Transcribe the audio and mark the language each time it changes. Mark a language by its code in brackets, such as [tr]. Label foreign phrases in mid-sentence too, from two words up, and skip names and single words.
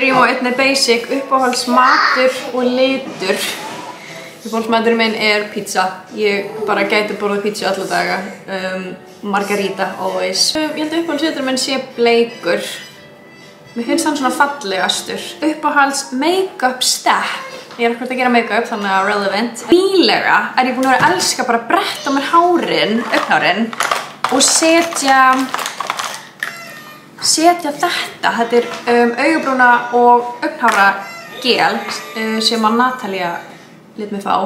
[is] Byrjum á einni basic, uppáhaldsmatur og litur. Uppáhaldsmaturinn minn pizza. Ég bara gæti borðað pizza alla daga. [en] Margarita always. [is] Ég held að uppáhaldsliturinn minn sé bleikur. Mér finnst hann svona fallegastur. Uppáhalds [en] make-up step. [is] Ég ekkert að gera make-up, þannig að relevant. Nýlega ég búin að vera að elska bara að bretta mér augnhárin og setja þetta. Þetta augabrúna og augnhára gel sem að Natalia lét mig fá.